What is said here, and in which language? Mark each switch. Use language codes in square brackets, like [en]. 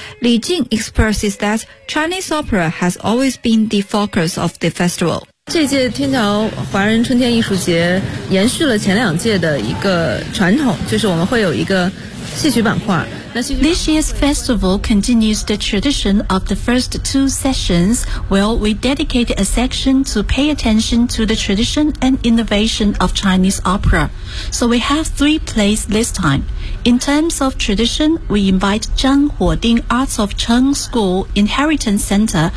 [en] Li Jing expresses that Chinese opera has always been the focus of the festival. [zh] 这届天桥华人春天艺术节延续了前两届的一个传统，就是我们会有一个戏曲板块。 [en] This year's festival continues the tradition of the first two sessions, where we dedicated a section to pay attention to the tradition and innovation of Chinese opera. So we have three plays this time. In terms of tradition, we invite Zhang Huoding Arts of Cheng School Inheritance Center.